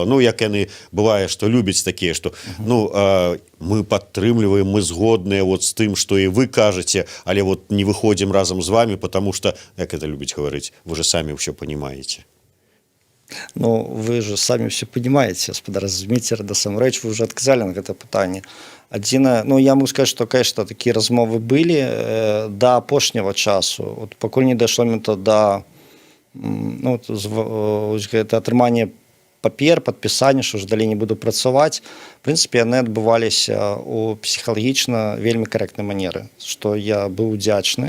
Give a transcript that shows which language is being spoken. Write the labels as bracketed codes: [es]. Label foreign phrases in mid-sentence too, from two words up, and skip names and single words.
[be] Ну як яны бывае, што любяць такія, што ну мы падтрымліваем, мы згодныя вот з тым, што і вы кажаце, але вот не выходзім разам з [ru] вами, потому что, [be] як это любіць гаварыць, вы же самі ўсё понимаете. Ну, [ru] вы же самі все понимаете, господа [be] Зміцер, насамрэч, вы уже адказалі на гэта пытанне. Адзінае, ну, [ru] я могу сказать, что, конечно, такие размовы были до [be] апошняга часу. Вот пакуль не дайшло момента до ну, гэта атрымання папер, падпісання, што ж далей не буду працаваць. В прынцыпе, яны адбываліся у псіхалагічна вельмі карэктнай манеры, што я быў удзячны.